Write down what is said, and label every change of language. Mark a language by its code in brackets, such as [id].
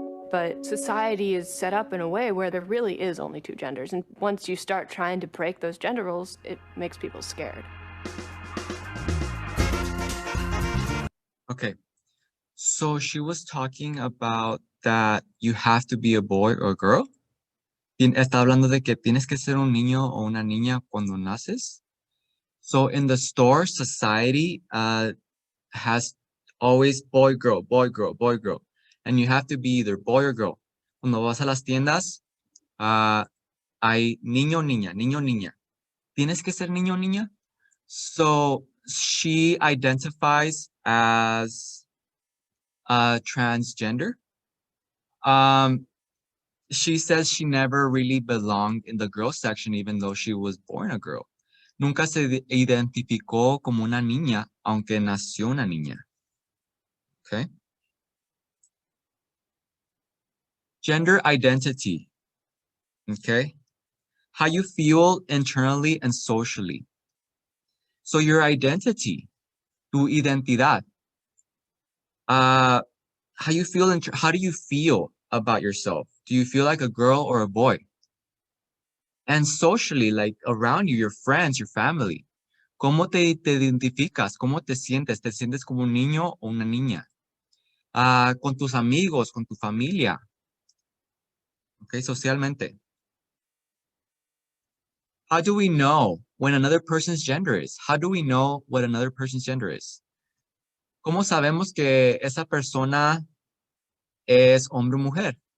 [en] But society is set up in a way where there really is only two genders, and once you start trying to break those gender roles, it makes people scared. Okay, so she was talking about that you have to be a boy or a girl. [es] Está hablando de que tienes que ser un niño o una niña cuando naces. [en] So in the store, society has always boy, girl, boy, girl, boy, girl. And you have to be either boy or girl. [es] Cuando vas a las tiendas, hay niño, niña, niño, niña. Tienes que ser niño, niña. [en] So she identifies as transgender. She says she never really belonged in the girl section, even though she was born a girl. [es] Nunca se identificó como una niña, aunque nació una niña. [en] Okay. Gender identity. Okay. How you feel internally and socially. So your identity, [es] tu identidad. [en] How do you feel about yourself? Do you feel like a girl or a boy? And socially, like around you, your friends, your family. [es] ¿Cómo te identificas? ¿Cómo te sientes? ¿Te sientes como un niño o una niña? Con tus amigos, con tu familia. Okay, socialmente. [en] How do we know when another person's gender is? How do we know what another person's gender is? [es] ¿Cómo sabemos que esa persona es hombre o mujer?